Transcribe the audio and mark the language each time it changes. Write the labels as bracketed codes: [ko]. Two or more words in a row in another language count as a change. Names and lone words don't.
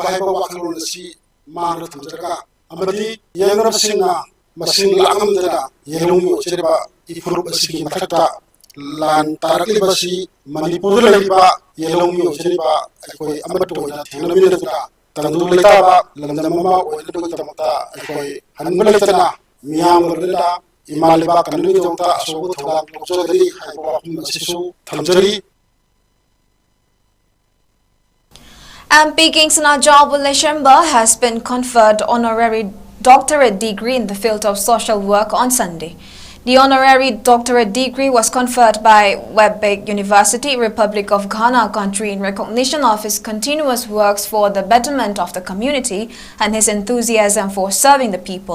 [mni] ꯍꯥꯏꯕ ꯋꯥꯈꯜꯂꯣꯟ ꯑꯁꯤ ꯃꯥꯡꯗ ꯊꯝꯖꯔꯒ ꯑꯃꯗꯤ ꯌꯦꯡꯅꯕꯁꯤꯡꯅ ꯃꯁꯤꯡ ꯂꯥꯛꯉꯝꯗꯅ ꯌꯦꯜꯍꯧꯃꯤ ꯑꯣꯏꯖꯔꯤꯕ ꯏꯐꯨꯔꯨꯞ ꯑꯁꯤꯒꯤ ꯃꯊꯛꯇ ꯂꯥꯟ ꯇꯥꯔꯛꯂꯤꯕꯁꯤ ꯃꯅꯤꯄꯨꯔꯗ ꯂꯩꯔꯤꯕ ꯌꯦꯜꯍꯧꯃꯤ ꯑꯣꯏꯖꯔꯤꯕ ꯑꯩꯈꯣꯏ ꯑꯃꯠꯇ ꯑꯣꯏꯅ ꯊꯦꯡꯅꯃꯤꯟꯅꯗꯨꯅ ꯇꯪꯗꯨ ꯂꯩꯇꯥꯕ ꯂꯝꯗꯝ ꯑꯃ ꯑꯣꯏꯅꯕꯒꯤꯗꯃꯛꯇ ꯑꯩꯈꯣই ꯍꯟꯕ ꯂꯩꯇꯅ ꯃꯤꯌꯥꯝꯒ ꯂꯣꯏꯅꯅ ꯏꯃꯥ ꯂꯩꯕꯥꯛ ꯀꯟꯅꯕꯒꯤꯗꯃꯛꯇ ꯑꯆꯧꯕ ꯊꯧꯗꯥꯡ ꯂꯧꯖꯒꯅꯤ ꯍꯥꯏꯕ ꯋꯥꯐꯝ ꯑꯁꯤꯁꯨ ꯊꯝꯖꯔꯤ. [en] MP 𝐂𝐲𝐸𝐬 𝐁𝐫𝐸 has been conferred honorary doctorate degree in the field of social work on Sunday. The honorary doctorate degree was conferred by Witwatersrand University, Republic of Ghana country in recognition of his continuous works for the betterment of the community and his enthusiasm for serving the people.